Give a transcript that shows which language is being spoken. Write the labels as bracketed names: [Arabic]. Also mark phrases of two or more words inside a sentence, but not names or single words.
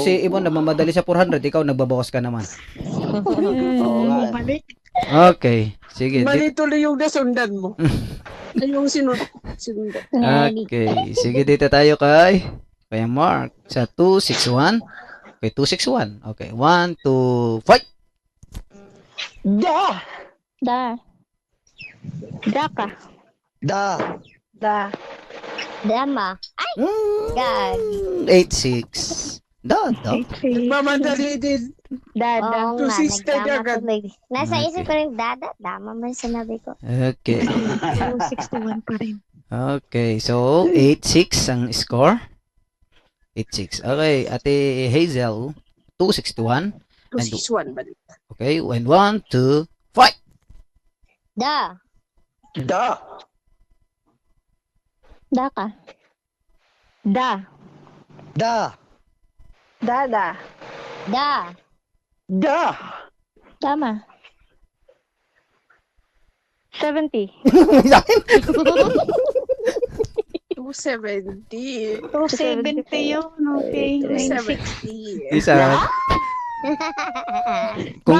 [Filipino] Kung si Ibon nagmamadali sa 400, ikaw nagbabawas ka naman. Oo nga. Balik. Okay, sige. Mali tuloy yung nasundan mo. Yung sinundan. Okay, sige dito tayo kay Mark sa 261. [English] Okay, 261. Okay, 1, 2, fight! Da! Da. Da ka. Da! Da. [Filipino] Dama. Gag. 86. Da. 86. Mamadali din. Da. Oo Two nga, sister nagdama agad. tuloy. Nasa Okay. isip ko rin, dama man sinabi ko. Okay. 261 pa rin. Okay, so 86 ang score. 86. Okay, Ate Hazel, 261. 261 balik. [English] Okay, and 1, 2, fight! Da. Da! Da ka. Da. Da! Dada. Da. Da! [Filipino] Tama. 70. 270. 270 yun. Okay. 270. Isa. Kung